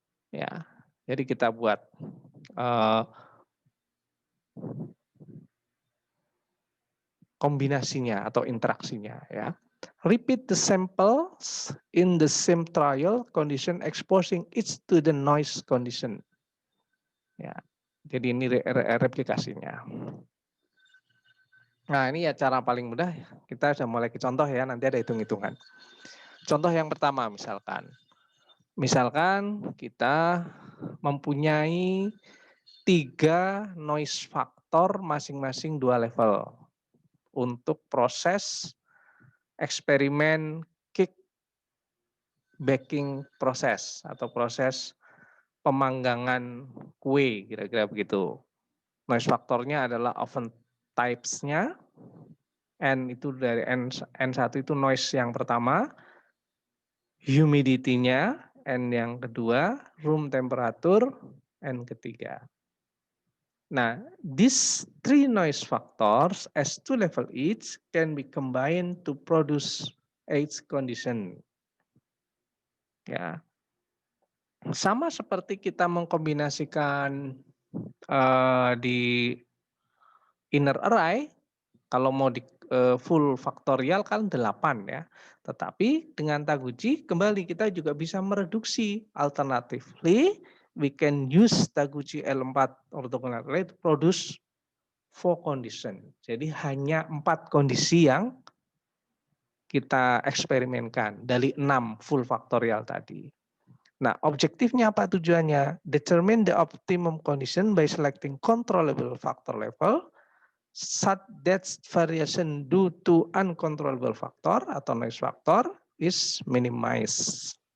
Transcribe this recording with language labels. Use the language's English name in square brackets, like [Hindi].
[Indonesian] Ya, jadi kita buat kombinasinya atau interaksinya ya. [English] Repeat the samples in the same trial condition exposing each to the noise condition. [Indonesian] Ya. Jadi ini replikasinya. Nah, ini ya cara paling mudah. Kita sudah mulai ke contoh ya, nanti ada hitung-hitungan. Contoh yang pertama misalkan. Misalkan kita mempunyai 3 noise factor masing-masing 2 level untuk proses eksperimen cake baking proses atau proses pemanggangan kue, kira-kira begitu. Noise faktornya adalah oven types-nya, N itu dari N1 itu noise yang pertama, humidity-nya, N yang kedua, room temperature, N ketiga. [English] Nah, these 3 noise factors as 2 level each can be combined to produce each condition. [Indonesian] Ya, sama seperti kita mengkombinasikan di inner array, kalau mau di full faktorial kan 8 ya. Tetapi dengan Taguchi kembali kita juga bisa mereduksi. [English] Alternatively, we can use Taguchi L4 orthogonal array to produce 4 condition. [Indonesian] Jadi hanya 4 kondisi yang kita eksperimenkan dari 6 full faktorial tadi. Nah, objektifnya apa tujuannya? [English] Determine the optimum condition by selecting controllable factor level such that variation due to uncontrollable factor atau noise factor is minimized.